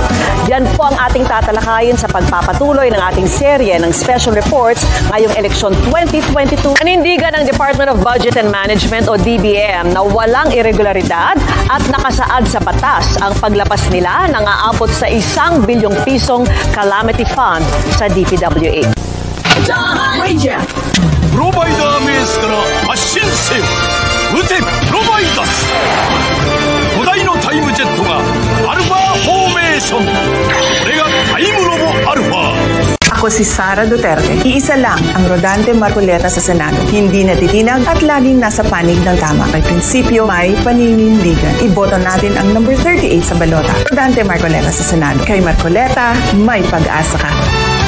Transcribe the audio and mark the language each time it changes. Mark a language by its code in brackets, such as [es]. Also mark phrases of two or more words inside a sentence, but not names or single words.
[tl] Yan po ang ating tatalakayin sa pagpapatuloy ng ating serye ng [en] special reports [tl] ngayong eleksyon 2022. Nanindigan ng Department of Budget and Management o DBM na walang irregularidad at nakasaad sa batas ang paglapas nila ng aabot sa 1 bilyong pisong calamity fund sa DPWH. [ja] プロバイダーメースから発進せよ撃てプロバイダス5台のタイムジェットがアルファフォーメーションこれがタイムロボアルファ [tl] Ako si Sara Duterte. Iisa lang ang Rodante Marcoleta sa Senado. Hindi natitinag at laging nasa panig ng tama. May prinsipyo, may paninindigan. Iboto natin ang number 38 sa balota. Rodante Marcoleta sa Senado. Kay Marcoleta, may pag-asa ka.